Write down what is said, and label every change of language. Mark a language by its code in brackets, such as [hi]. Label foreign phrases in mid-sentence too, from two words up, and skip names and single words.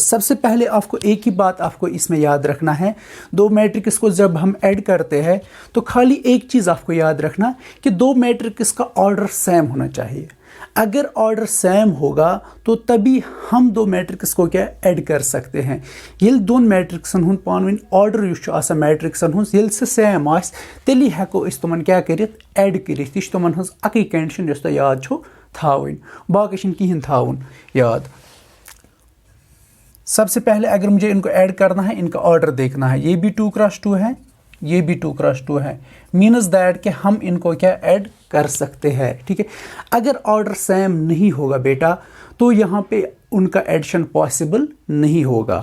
[hi] सबसे पहले आपको एक ही बात आपको इसमें याद रखना है। दो मैट्रिक्स को जब हम ऐड करते हैं तो खाली एक चीज़ आपको याद रखना कि दो मैट्रिक्स का ऑर्डर सेम होना चाहिए। अगर ऑर्डर सेम होगा तो तभी हम दो मैट्रिक्स को क्या ऐड कर सकते हैं। [ks] ये दोन मैट्रिक्सन हुन पानवन ऑर्डर यह मैट्रिक्सन हुन ये सेम आस तेली हेको इस तुमन क्या करित ऐड करित। यह तुमन हज अकै कंडीशन यस तो याद छो थावन, बाकी कहीं थावन याद। [hi] सबसे पहले अगर मुझे इनको ऐड करना है, इनका ऑर्डर देखना है। ये भी 2x2 है, ये भी 2x2 है। [en] means that [hi] कि हम इनको क्या ऐड कर सकते हैं, ठीक है। अगर ऑर्डर सेम नहीं होगा बेटा तो यहाँ पे उनका एडिशन पॉसिबल नहीं होगा।